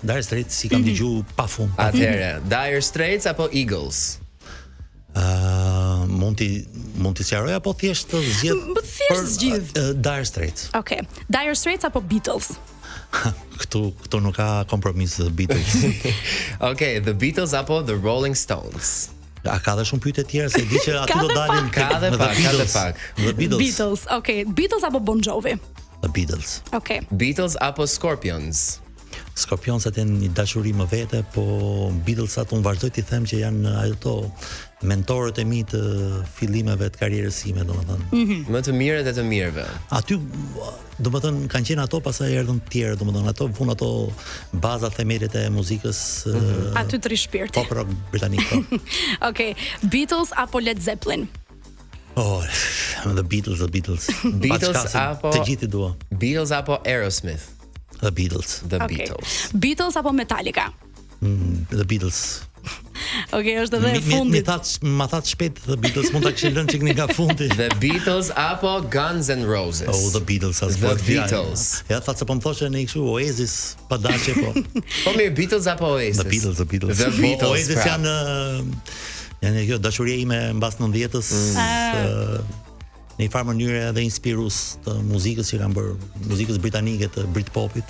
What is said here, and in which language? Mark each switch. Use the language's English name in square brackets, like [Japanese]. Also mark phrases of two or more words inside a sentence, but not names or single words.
[Albanian] Dire Straits si kam dëgju pafund. Atëherë, Dire Straits apo Eagles? Mund t'i sqaroj apo thjesht të zgjedh? Dire Straits. Okej. Dire Straits apo Beatles? Këtu nuk ka kompromis The Beatles. Okej, The Beatles apo The Rolling Stones? A ka dhe shumë pyetje tjera se di që aty do dalin ka dhe pak. The Beatles. Beatles. Okej, Beatles apo Bon Jovi? The Beatles. Okej. Beatles apo Scorpions? Scorpionsat janë një dashuri më vete, po Beatlesat unë vazhdoj t'i them që janë ato mentorët e mi të fillimeve të karrierës sime, domethënë. Më të mirët e të mirëve. Aty domethënë kanë qenë ato, pastaj erdhën të tjerë, domethënë ato fund ato bazat themelet e muzikës aty të rishpirti. Pop rock britanik. Okej, Beatles apo Led Zeppelin? Oh, The Beatles. Beatles apo të gjithë i dua. Beatles apo Aerosmith? The Beatles. Beatles. Beatles apo Metallica? The Beatles. Okej, është edhe e fundit. Ma thatë shpejt The Beatles, mund ta kishin lënë çik nga fundi. The Beatles apo Guns N' Roses? Oh, The Beatles as The Beatles. Ja thatë se po më thoshe në kështu Oasis pa dashje po. Po mirë, Beatles apo Oasis? The Beatles. The Beatles. Oasis janë kjo dashuria ime mbas 90-s. Në një farë mënyrë edhe inspirues të muzikës që kanë bërë, muzikës britanike të Britpopit.